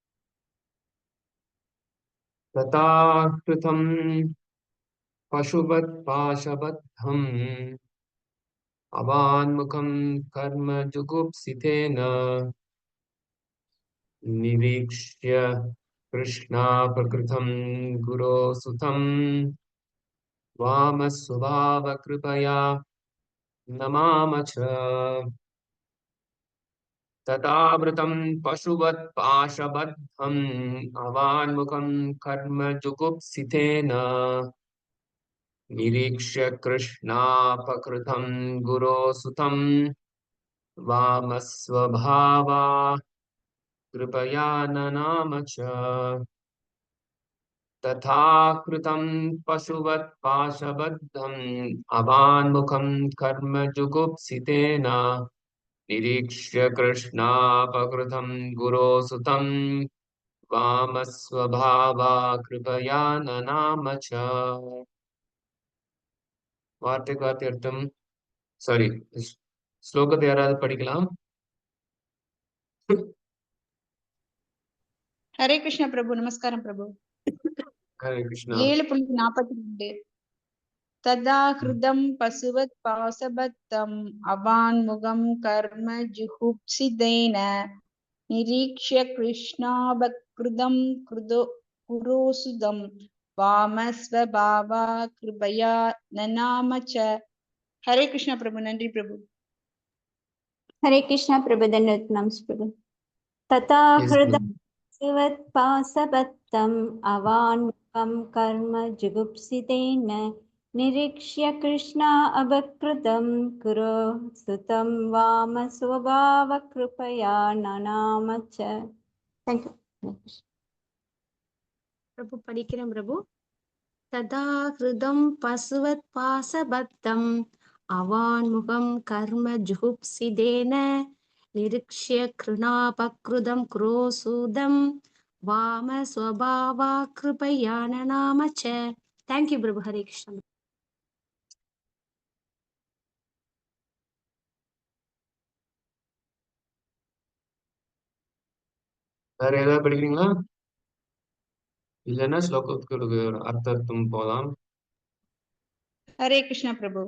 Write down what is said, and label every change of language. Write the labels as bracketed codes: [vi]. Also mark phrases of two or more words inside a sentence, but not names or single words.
[sa] तदा कृतं पशुपत् पाशबद्धम् अवान्मुखं कर्म जुगुप्सितेन निरीक्ष्य कृष्णा प्रकृतं गुरो सुतं वामस्वभाव कृपया नमामच्च. तदावृतं पशुवत् पाशबद्धम् अवान्मुखं कर्म जुगुप्सितेन निरीक्ष्य कृष्णापकृतं गुरो सुतं वामस्वभावा कृपया ननाम च. तथा कृतं पशुवत् पाशबद्धम् अवान्मुखं कर्म जुगुप्सितेन निरीक्ष्य कृष्णापकृतं गुरो सुतं वामस्वभावा कृपया ननाम च. [ta] வார்த்தைக்கு வார்த்தை அர்த்தம். சாரி, ஸ்லோகத்தை யாராவது படிக்கலாம்? ஹரே கிருஷ்ணா பிரபு. நமஸ்காரம் பிரபு. ஹரே கிருஷ்ணா. 7.42. [sa] तदा हृतं पशुवत् पाशबद्धम् अवान्मुखं कर्म जुगुप्सितेन निरीक्ष्य कृष्णापकृतं गुरोसुतं वामस्वभावा कृपया ननाम च. [ta] ஹரே கிருஷ்ணா பிரபு. நன்றி பிரபு. [hi] हरे कृष्णा प्रभु. धन्यवाद प्रभु. [sa] तथा हृदय पासबद्धम् अवान्मुखं कर्म जुगुप्सितेन निरीक्ष्य कृष्णा अभकृतं कुरो सुतं वाम स्वभाव कृपया ननाम च. [en] thank you प्रभु. [ta] படிக்கிறேன் பிரபு. [sa] तदा हृदं पशुवत् पाशबद्धम् अवान्मुखं कर्म जुगुप्सितेन निरीक्ष्य कृष्णापकृतं क्रोशूदं वाम स्वभावा कृपया ननाम च. [en] thank you प्रभु. हरे कृष्ण. [ta] வேற ஏதாவது படிக்கிறீங்களா? இல்லைன்னா ஸ்லோகத்துக்கு அர்த்தம் போலாம். ஹரே கிருஷ்ணா பிரபு.